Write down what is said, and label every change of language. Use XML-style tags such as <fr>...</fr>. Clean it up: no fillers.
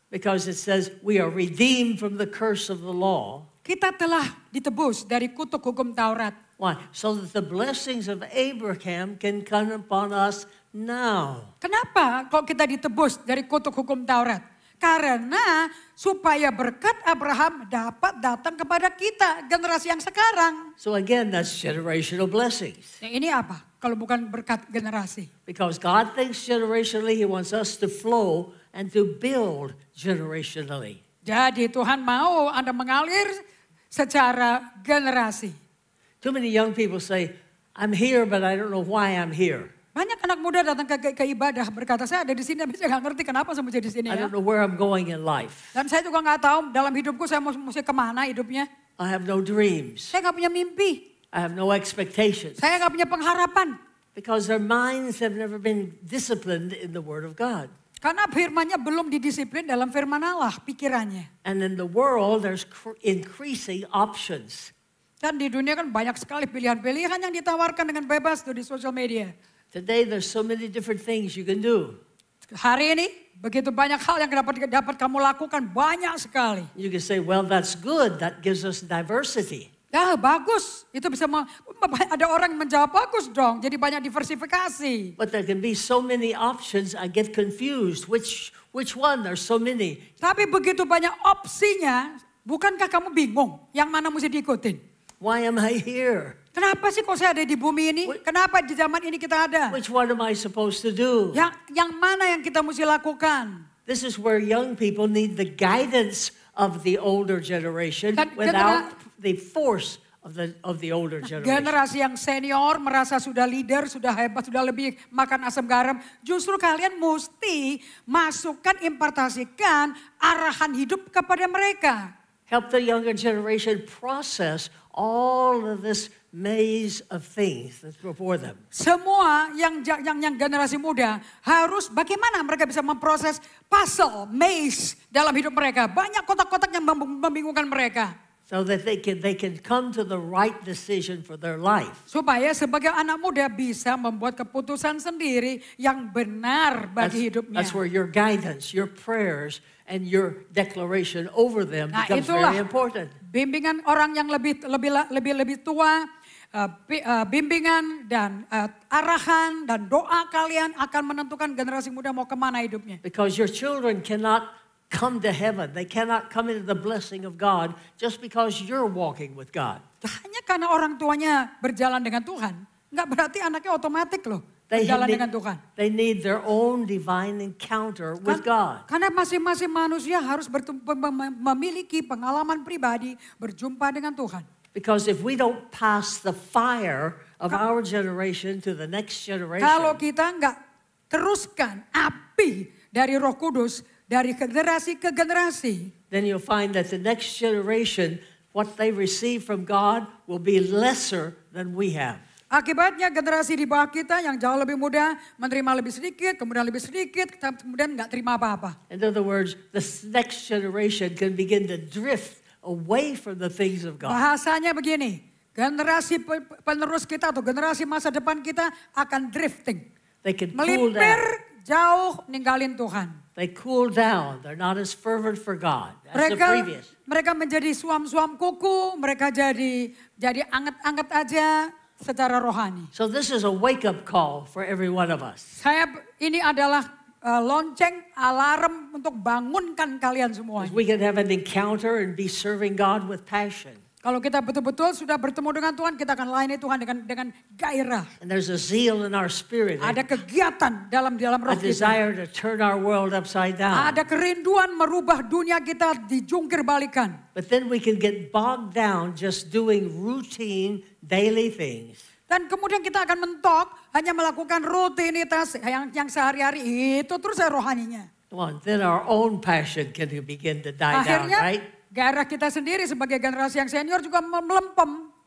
<en>Because it says we are redeemed from the curse of the law.</en> <id>Kita telah ditebus dari kutuk hukum Taurat.</id> <en>Why? So that the blessings of Abraham can come upon us now.</en> <id>Kenapa kok kita ditebus dari kutuk hukum Taurat? Karena supaya berkat Abraham dapat datang kepada kita, generasi yang sekarang.</id> <en>So again, that's generational blessings.</en> <id>Nah, ini apa? Kalau bukan berkat generasi.</id> <en>Because God thinks generationally, He wants us to flow and to build generationally.</en> <id>Jadi Tuhan mau Anda mengalir secara generasi.</id> <en>Too many young people say, I'm here but I don't know why I'm here.</en> <id>Banyak anak muda datang ke ibadah berkata, saya ada di sini tapi saya nggak ngerti kenapa saya mesti di sini</id> <en>I</en> <id>ya.</id> <en>don't know where I'm going in life.</en> <id>Dan saya juga nggak tahu dalam hidupku saya mesti kemana hidupnya.</id> <en>I have no dreams.</en> <id>Saya nggak punya mimpi.</id> <en>I have no expectations.</en> <id>Saya nggak punya pengharapan.</id> <en>Because their minds have never been disciplined in the Word of God.</en> <id>Karena firmannya belum didisiplin dalam firman Allah, pikirannya.</id> <en>And in the world, there's increasing options.</en> <id>Dan di dunia kan banyak sekali pilihan-pilihan yang ditawarkan dengan bebas tuh di sosial media.</id> <en>Today, there's so many different things you can do.</en> <id>Hari ini begitu banyak hal yang dapat kamu lakukan, banyak sekali.</id> <en>You can say, well, that's good. That gives us diversity.</en> <id>Ya bagus, itu bisa ada orang yang menjawab bagus dong, jadi banyak diversifikasi.</id> <en>But there can be so many options, I get confused. Which one? There's so many.</en> <id>Tapi begitu banyak opsinya, bukankah kamu bingung yang mana mesti diikutin?</id> <en>Why am I here?</en> <id>Kenapa sih kok saya ada di bumi ini? Kenapa di zaman ini kita ada?</id> <en>Which one am I supposed to do?</en> <id>Yang mana yang kita mesti lakukan?</id> <en>This is where young people need the guidance of the older generation without the force of the older generation.</en> <id>Generasi yang senior merasa sudah leader, sudah hebat, sudah lebih makan asam garam. Justru kalian mesti masukkan, impartasikan arahan hidup kepada mereka.</id> <en>Help the younger generation process all of this maze of things that's before them.</en> <id>Semua yang generasi muda harus bagaimana mereka bisa memproses puzzle, maze dalam hidup mereka. Banyak kotak-kotak yang membingungkan mereka.</id> <en>So that they can come to the right decision for their life.</en> <id>Supaya sebagai anak muda bisa membuat keputusan sendiri yang benar bagi hidupnya.</id> <en>That's where your guidance, your prayers, and your declaration over them becomes very important.</en> <id>Bimbingan orang yang lebih tua, bimbingan dan arahan dan doa kalian akan menentukan generasi muda mau kemana hidupnya.</id> <en>Because your children cannot come to heaven. They cannot come into the blessing of God just because you're walking with God.</en> <id>Hanya karena orang tuanya berjalan dengan Tuhan, nggak berarti anaknya otomatis loh berjalan dengan Tuhan.</id> <en>They need their own divine encounter with God.</en> <id>Karena masing-masing manusia harus memiliki pengalaman pribadi berjumpa dengan Tuhan.</id> <en>Because if we don't pass the fire of our generation to the next generation.</en> <id>Kalau kita nggak teruskan api dari Roh Kudus dari generasi ke generasi.</id> <en>Then you'll find that the next generation, what they receive from God will be lesser than we have.</en> <id>Akibatnya generasi di bawah kita yang jauh lebih muda menerima lebih sedikit, kemudian lebih sedikit, kemudian nggak terima apa-apa.</id> <en>In other words, the next generation can begin to drift away from the things of God.</en> <id>Bahasanya begini, generasi penerus kita atau generasi masa depan kita akan drifting.</id> <en>They can cool</en> <id>Melipir</id> <en>down.</en> <id>jauh ninggalin Tuhan.</id> <en>They cool down. They're not as fervent for God as the previous.</en> <id>Mereka menjadi suam-suam kuku, mereka jadi anget-anget aja secara rohani.</id> <en>So this is a wake-up call for every one of us.</en> <id>Ini adalah lonceng alarm untuk bangunkan kalian semua.</id> <en>We can have an encounter and be serving God with passion.</en> <id>Kalau kita betul-betul sudah bertemu dengan Tuhan, kita akan layani Tuhan dengan gairah.</id> <en>And there's a zeal in our spirit.</en> <id>Ada kegiatan dalam roh</id> <en>A</en> <id>kita.</id> <en>desire to turn our world upside down.</en> <id>Ada kerinduan merubah dunia kita dijungkir balikan.</id> <en>But then we can get bogged down just doing routine daily things.</en> <id>Dan kemudian kita akan mentok hanya melakukan rutinitas yang sehari-hari itu terus rohaninya.</id> <en>Then our own passion can begin to die down,</en> <id>Akhirnya</id> <en>right?</en> <id>gairah kita sendiri sebagai generasi yang senior juga melempem.</id>